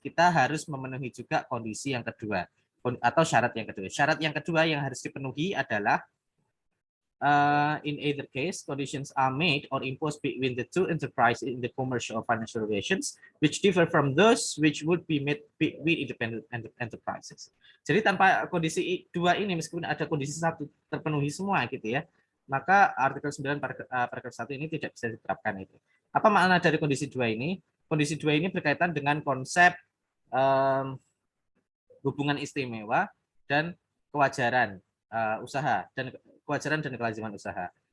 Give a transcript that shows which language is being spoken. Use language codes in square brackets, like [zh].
[id] Kita harus memenuhi juga kondisi yang kedua atau syarat yang kedua. [en] Syarat yang kedua yang harus dipenuhi adalah in either case conditions are made or imposed between the two enterprises in the commercial or financial relations which differ from those which would be made between independent enterprises. [id] Jadi tanpa kondisi dua ini meskipun ada kondisi satu terpenuhi semua gitu ya, maka artikel 9 paragraf 1 ini tidak bisa diterapkan itu. Apa makna dari kondisi dua ini? Kondisi dua ini berkaitan dengan konsep hubungan istimewa dan kewajaran usaha dan kewajaran dan kelaziman usaha.